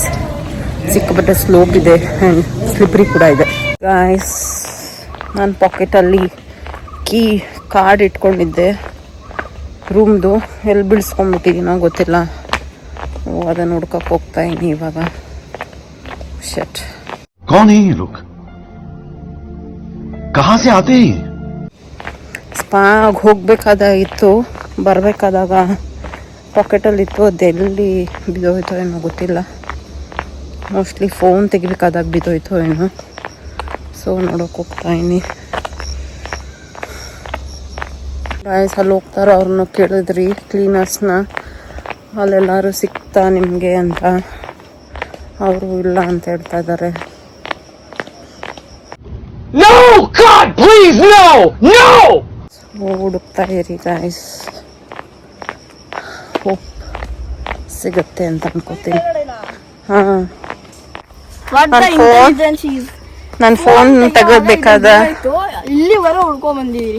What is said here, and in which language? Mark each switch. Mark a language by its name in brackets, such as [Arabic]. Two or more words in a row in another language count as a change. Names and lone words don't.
[Kannada] ಸಿಕ್ಕಾಪಟ್ಟೆ ಸ್ಲೋಪ್ ಇದೆ [English] and slippery [Kannada] ಕೂಡ ಇದೆ ಗೈಸ್. ನಾನು ಪಾಕೆಟಲ್ಲಿ ಕಾರ್ಡ್ ಇಟ್ಕೊಂಡಿದ್ದೆ ರೂಮ್ದು, ಎಲ್ಲಿ ಬಿಡಿಸ್ಕೊಂಡ್ಬಿಟ್ಟಿದ್ದೀನೋ ಗೊತ್ತಿಲ್ಲ. ಅದನ್ನು ಹುಡ್ಕಕ್ಕೆ ಹೋಗ್ತಾ ಇದ್ದೀನಿ ಇವಾಗ. ಶಟ್, [Hindi] कौन है ये लोग? कहाँ से आते हैं? [Kannada] ಸ್ಪಾಗ್ ಹೋಗಬೇಕಾದಾಗಿತ್ತು, ಬರಬೇಕಾದಾಗ ಪಾಕೆಟಲ್ಲಿತ್ತು, ಅದೆಲ್ಲಿ ಬಿದ್ದೋಯ್ತೋ ಏನೋ ಗೊತ್ತಿಲ್ಲ. [English] mostly phone [Kannada] ತೆಗಿಬೇಕಾದಾಗ ಬಿದ್ದೋಯ್ತೋ ಏನೋ. ಸೊ ನೋಡೋಕೆ ಹೋಗ್ತಾ ಇದ್ದೀನಿ. ಗಾಯ್ಸ್ ಅಲ್ಲಿ ಹೋಗ್ತಾರೋ ಅವ್ರನ್ನ ಕೇಳಿದ್ರಿ ಕ್ಲೀನರ್ಸ್ನ, ಅಲ್ಲೆಲ್ಲರೂ ಸಿಗ್ತಾ ನಿಮಗೆ ಅಂತ. ಅವರು ಇಲ್ಲ ಅಂತ ಹೇಳ್ತಾ ಇದ್ದಾರೆ. [English] No, God, please, no, no! [Kannada] ಹುಡುಕ್ತಾ ಇರಿ [English] guys, hope [Kannada] ಸಿಗುತ್ತೆ ಅಂತ ಅನ್ಕೋತೀನಿ. ಹಾಂ, ನನ್ನ ಫೋನ್ ತೆಗೋಬೇಕಾದ ಇಲ್ಲಿವರೆಗೆ ಹುಡ್ಕೊಂಡ್ ಬಂದಿದ್ದೀರಿ.